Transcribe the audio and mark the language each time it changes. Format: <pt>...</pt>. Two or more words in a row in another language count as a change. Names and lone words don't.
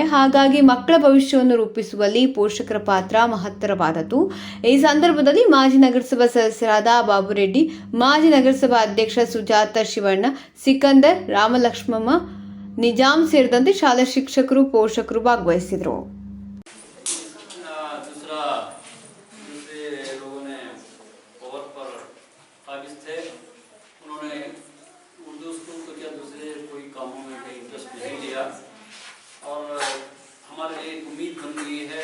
<kn>ಹಾಗಾಗಿ ಮಕ್ಕಳ ಭವಿಷ್ಯವನ್ನು ರೂಪಿಸುವಲ್ಲಿ ಪೋಷಕರ ಪಾತ್ರ ಮಹತ್ತರವಾದದ್ದು. ಈ ಸಂದರ್ಭದಲ್ಲಿ ಮಾಜಿ ನಗರಸಭಾ ಸದಸ್ಯರಾದ ಬಾಬುರೆಡ್ಡಿ, ಮಾಜಿ ನಗರಸಭಾ ಅಧ್ಯಕ್ಷ ಸುಜಾತ ಶಿವಣ್ಣ, ಸಿಕಂದರ್, ರಾಮಲಕ್ಷ್ಮಮ್ಮ, ನಿಜಾಮ್ ಸೇರಿದಂತೆ ಶಾಲಾ ಶಿಕ್ಷಕರು, ಪೋಷಕರು ಭಾಗವಹಿಸಿದರು.</kn> <hi>और हमारे लिए एक उम्मीद बन गई है।</hi>